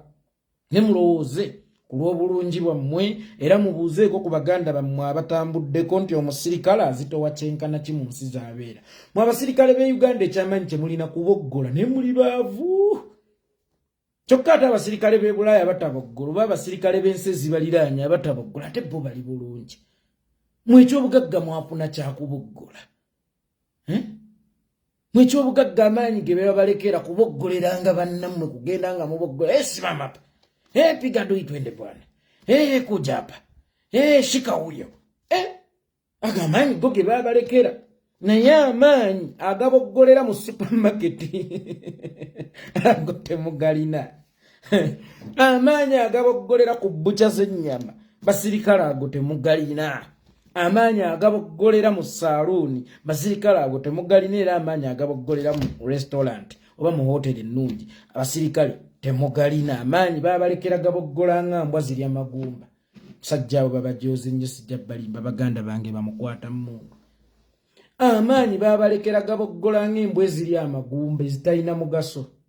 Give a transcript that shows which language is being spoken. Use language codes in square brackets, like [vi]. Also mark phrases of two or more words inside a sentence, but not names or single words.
[lg] ne mulowooze ku lw'obulungi bwammwe era mubuuzeeko ku baganda bammwe abatambuddeko nti omusirikale azitowa kyenkana ki mu nsi z'abeera mwe abasirikale b'e Uganda ekyamanyi kye mulina kuboggola ne muli baavu kyokka ate abasirikale b'e Bulaaya bataboggola oba abasirikale b'ensi ezibaliraanye abataboggola ate bo bali bulungi mwekyobugagga mwafuna kyakuboggola mwekyobugagga amaanyi ge beba balekera kuboggoleranga bannammwe kugenda nga muboggola [sw] simama pa piga adui twende bwana kuja hapa shika huyo [lg] aga amaanyi go ge baba balekera naye amaanyi agaboggolera mu supermarket ago temugalina amaanyi agaboggolera ku bbucha z'ennyama basirikale ago temugalina amaanyi agaboggolera mu salooni basirikale ago temugalina era amaanyi agaboggolera mu restaurant oba mu hoteri ennungi abasirikale temugalina amaanyi babalekera gaboggola nga mbwa zirya magumba musajja abo babajooze nnyo sijja balimba baganda bange bamukwata mmungu amaanyi babalekera gaboggola ng'embwa ezirya amagumba ezitalina mugaso